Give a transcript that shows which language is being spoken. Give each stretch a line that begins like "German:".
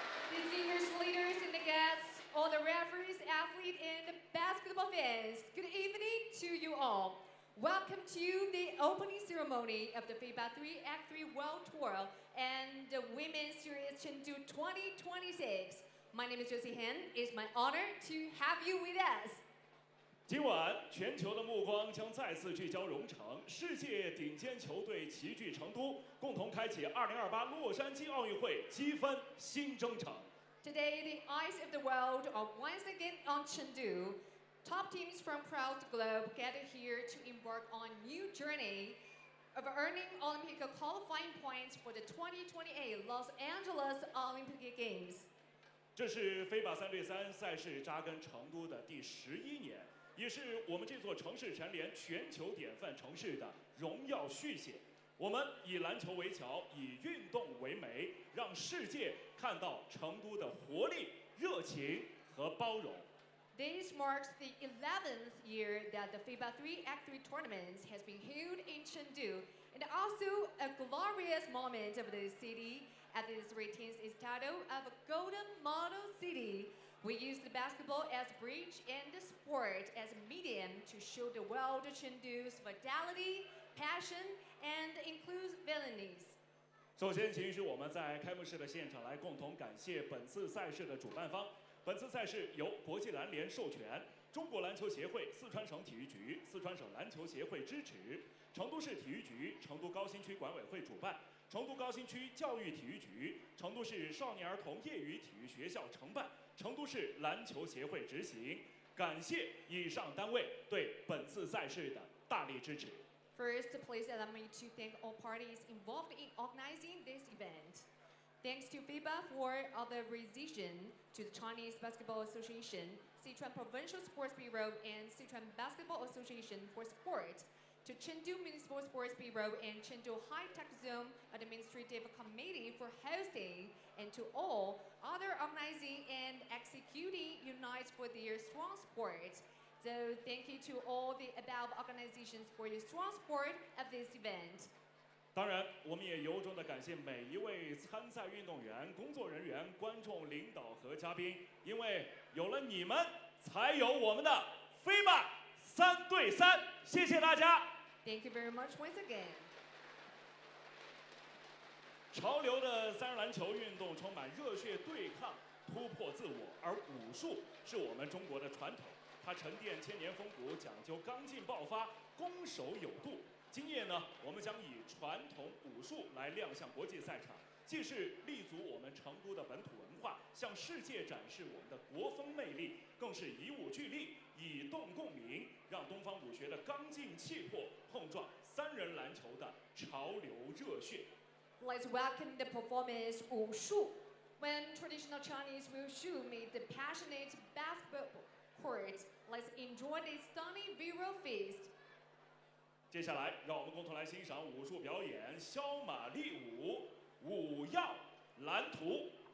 English: Distinguished leaders and the guests, all the referees, athletes, and basketball fans, good evening to you all. Welcome to the opening ceremony of the FIBA 3x3 World Tour and the Women's Series Chengdu 2026. My name is Josie Han. It's my honor to have you with us.
Chinese: 今晚，全球的目光将再次聚焦蓉城，世界顶尖球队齐聚成都，共同开启2028洛杉矶奥运会积分新征程。
English: Today, the eyes of the world are once again on Chengdu. Top teams from across the globe gather here to embark on a new journey of earning Olympic qualifying points for the 2028 Los Angeles Olympic Games.
Chinese: 这是FIBA 3对3赛事扎根成都的第11年，也是我们这座城市蝉联全球典范城市的荣耀续写。我们以篮球为桥，以运动为媒，让世界看到成都的活力、热情和包容。
English: This marks the 11th year that the FIBA 3x3 tournament has been held in Chengdu, and also a glorious moment of the city as it retains its title of a Golden Model City. We use the basketball as a bridge and the sport as a medium to show the world Chengdu's vitality, passion, and inclusivity.
Chinese: 首先，请允许我们在开幕式的现场来共同感谢本次赛事的主办方。本次赛事由国际篮联授权，中国篮球协会、四川省体育局、四川省篮球协会支持，成都市体育局、成都高新区管委会主办，成都高新区教育体育局、成都市少年儿童业余体育学校承办，成都市篮球协会执行。感谢以上单位对本次赛事的大力支持。
English: First, please allow me to thank all parties involved in organizing this event. Thanks to FIBA for authorization, to the Chinese Basketball Association, Sichuan Provincial Sports Bureau, and Sichuan Basketball Association for support, to Chengdu Municipal Sports Bureau and Chengdu High Tech Zone Administrative Committee for hosting, and to all other organizing and executing unites for their strong support. So thank you to all the above organizations for your strong support of this event.
Chinese: 当然，我们也由衷的感谢每一位参赛运动员、工作人员、观众、领导和嘉宾，因为有了你们，才有我们的FIBA 3对3。谢谢大家。
English: Thank you very much once again.
Chinese: 潮流的三人篮球运动充满热血对抗、突破自我，而武术是我们中国的传统，它沉淀千年风骨，讲究刚劲爆发、攻守有度。今夜呢，我们将以传统武术来亮相国际赛场，既是立足我们成都的本土文化，向世界展示我们的国风魅力，更是以武俱厉，以动共鸣，让东方武学的刚劲气魄碰撞三人篮球的潮流热血。
English: Let's welcome the performance Wushu. When traditional Chinese Wushu meet the passionate basketball court, let's enjoy this stunning viral feast.
Chinese: 接下来，让我们共同来欣赏武术表演——肖马丽舞，舞耀蓝图。